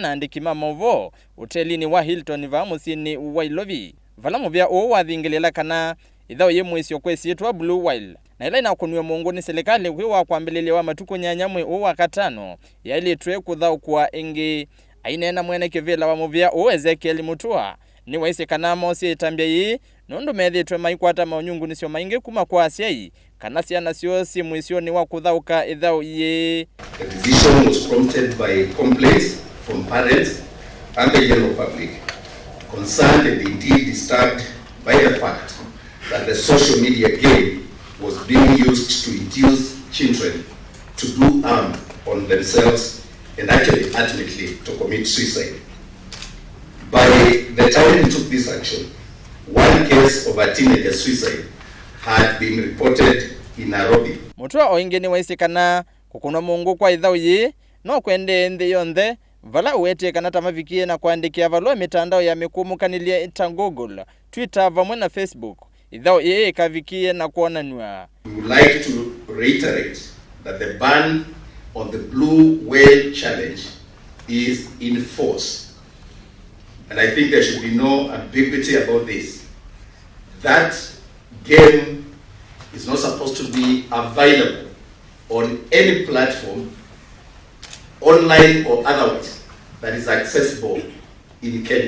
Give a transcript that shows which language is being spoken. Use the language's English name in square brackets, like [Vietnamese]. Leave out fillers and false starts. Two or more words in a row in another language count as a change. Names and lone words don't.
[Kamba] na aandiki mauvoo utelini wa Hilton va musini wa Ilovi vala muvea o wathingiliile kana ithau ye muisyo itumitwe Blue Whale na ila inakunywa Muungu ni serikali wa kwambililia wa matuko nyanyamwe o wakatano ya ili tue kuthau kwa ingi aineena Mwenekivila wa muvea o Ezekiel Mutua niwaisye kana mosi itambia yi nundu methitwe maikwata maunyungu nisyo maingi kuma kwa asyai kana syana syosi muisyo ni wa kuthauka ithau ye. [English] The decision was prompted by complaints from parents and the general public concerned and indeed disturbed by the fact that the social media game was being used to induce children to do harm on themselves and actually ultimately to commit suicide. By the time we took this action, one case of a teenager suicide had been reported in Nairobi. [Kamba] Mutua oingi niwaisye kana kukunwa Muungu kwa ithau yi no Kwendeea nthi yonthe vala uetie kana tamavikie na kuandikia valua mitandao ya mikumukanilya ita Google, Twitter vamwe na Facebook ithau yi ikavikie na kuonany'wa. [English] We would like to reiterate that the ban on the Blue Whale Challenge is in force. And I think there should be no ambiguity about this. That game is not supposed to be available on any platform, online or otherwise, that is accessible in Kenya.